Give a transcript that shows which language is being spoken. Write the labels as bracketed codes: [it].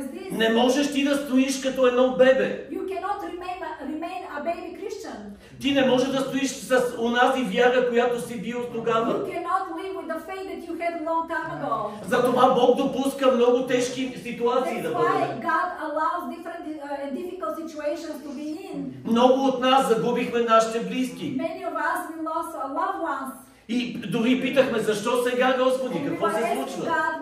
[bg] Не можеш ти да стоиш като едно бебе. [en] You cannot remain a baby Christian. [bg] Ти не можеш да стоиш с онази вяра, която си бил тогава. [en] You cannot live with the faith that you had a long time ago. [bg] Затова Бог допуска много тежки ситуации да [en] That's why [bg] бъдат. [en] God allows different difficult situations to be in. [bg] Много от нас загубихме нашите близки. [en] Many of us we lost our loved ones. [bg] И дори питахме, защо сега, Господи, какво се случва?